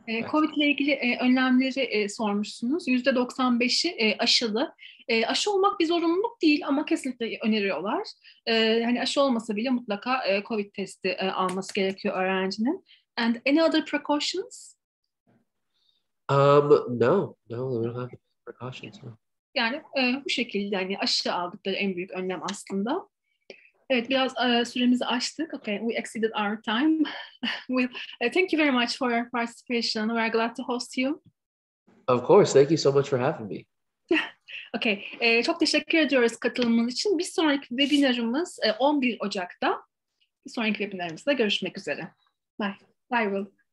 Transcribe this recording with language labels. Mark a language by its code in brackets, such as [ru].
[tr] Covid ile ilgili önlemleri sormuşsunuz. %95'i aşılı. Aşı olmak bir zorunluluk değil ama kesinlikle öneriyorlar. Hani aşı olmasa bile mutlaka Covid testi alması gerekiyor öğrencinin. [en] And any other precautions? No, we don't have precautions. No. [tr] Yani bu şekilde yani aşı aldıkları en büyük önlem aslında. Evet, biraz süremizi aştık. [en] Okay, we exceeded our time. Thank you very much for your participation. We're glad to host you. Of course, thank you so much for having me. [tr] Okay, çok teşekkür ediyoruz katılımınız için. Bir sonraki webinarımız 11 Ocak'ta. Bir sonraki webinarımızda görüşmek üzere. Bye. Bye, Will.